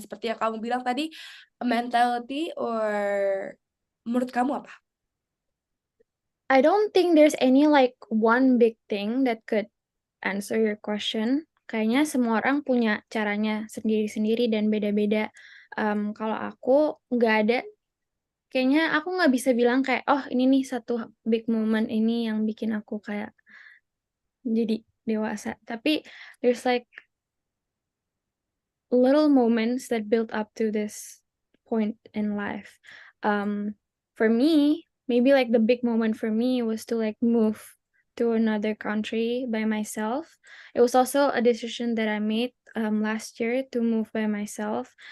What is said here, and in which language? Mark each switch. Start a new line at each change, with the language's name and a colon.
Indonesian: Seperti yang kamu bilang tadi,
English: mentality or
Indonesian: menurut kamu apa?
English: I don't think there's any like one big thing that could answer your question.
Indonesian: Kayaknya semua orang punya caranya sendiri-sendiri dan beda-beda. Kalau aku nggak ada kayaknya aku nggak bisa bilang kayak, oh ini nih satu
English: big moment
Indonesian: ini yang bikin aku kayak jadi dewasa.
English: Tapi there's like little moments that build up to this point in life. For me, maybe like the big moment for me was to like move to another country by myself. It was also a decision that I made last year to move by myself.